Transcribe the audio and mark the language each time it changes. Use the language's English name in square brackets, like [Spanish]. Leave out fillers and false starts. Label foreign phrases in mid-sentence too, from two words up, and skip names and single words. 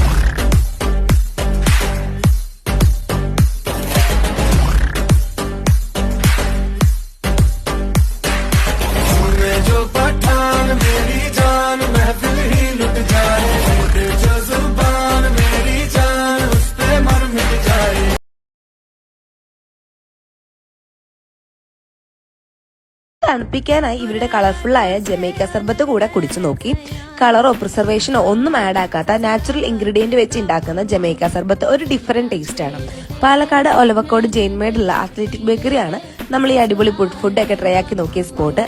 [Hindi] जो पठान मेरी जान महफिल ही लुट जाए, जो जुबान मेरी जान उस पे मर मिट जाए। [Malayalam] തണുപ്പിക്കാനായി ഇവരുടെ കളർഫുള്ളായ ജമൈക്ക സർബത്ത് കൂടെ കുടിച്ചു നോക്കി. കളറോ പ്രിസർവേഷനോ ഒന്നും ആഡ് ആക്കാത്ത [English] natural ingredient [Malayalam] വെച്ച് ഉണ്ടാക്കുന്ന ജമൈക്ക സർബത്ത് ഒരു [English] different taste [Malayalam] ആണ്. പാലക്കാട് ഒലവക്കോട് ജെയിൻമേഡുള്ള അത്ലറ്റിക് ബേക്കറിയാണ് നമ്മൾ ഈ അടിപൊളി ഫുഡൊക്കെ ട്രൈ ആക്കി നോക്കിയ സ്പോട്ട്.